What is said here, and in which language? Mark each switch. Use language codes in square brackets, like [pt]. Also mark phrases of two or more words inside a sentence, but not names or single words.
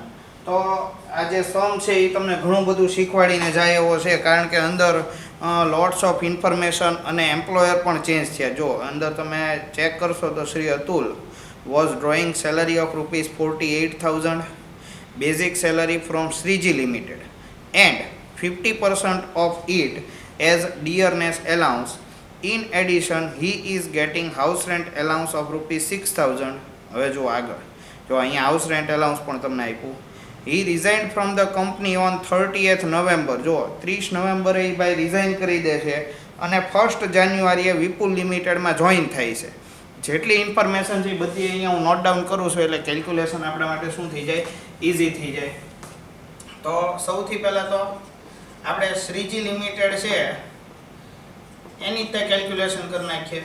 [gu] તો આ જે સમ છે એ તમને ઘણું બધું શીખવાડીને જાય એવો છે, કારણ કે અંદર [en] lots of information [gu] અને એમ્પ્લોયર પણ ચેન્જ થયા. જો અંદર તમે ચેક કરશો તો [en] Shri Atul was drawing salary of ₹48,000 basic salary from Shreeji Limited and 50% of it as dearness allowance. In addition, he is getting house rent allowance of ₹6,000. [gu] હવે જો આગળ જો અહીંયા [en] house rent allowance [gu] પણ તમને આપ્યું. [en] He resigned from the company on 30th November. [gu] જો 30 નવેમ્બરે એ ભાઈ રિઝાઇન કરી દે છે અને 1st જાન્યુઆરીએ વિપુલ લિમિટેડમાં જોઈન થાય છે. જેટલી ઇન્ફોર્મેશન છે એ બધી અહીંયા હું [en] note down [gu] કરું છું, એટલે કેલ્ક્યુલેશન આપણા માટે શું થઈ જાય, ઇઝી થઈ જાય. તો સૌથી પહેલાં તો આપણે શ્રીજી લિમિટેડ છે એની તે કેલ્ક્યુલેશન કરી નાખીએ.